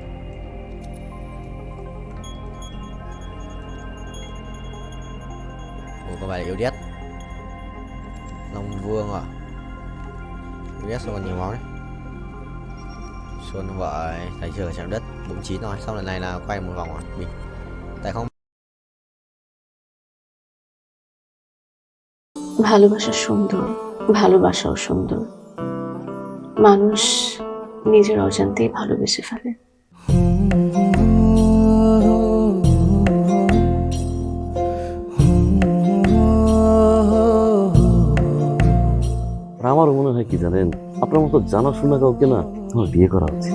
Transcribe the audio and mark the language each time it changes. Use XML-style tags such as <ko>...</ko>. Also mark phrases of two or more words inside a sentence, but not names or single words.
<vi>Ủa con bài là yêu đét. Long Vương à? Yêu đét sao còn nhiều máu đấy. Xuân vợ thầy chưa chạm đất 49 rồi. Xong lần này là quay một vòng rồi. Mình tại không</vi> <bn>ভালোবাসা সুন্দর, ভালোবাসাও সুন্দর। মানুষ নিজের অজান্তেই ভালোবেসে ফেলে। আমার মনে হয় কি জানেন, আপনার মতো জানাশোনা কাউকে না আমার বিয়ে করা উচিত।</bn>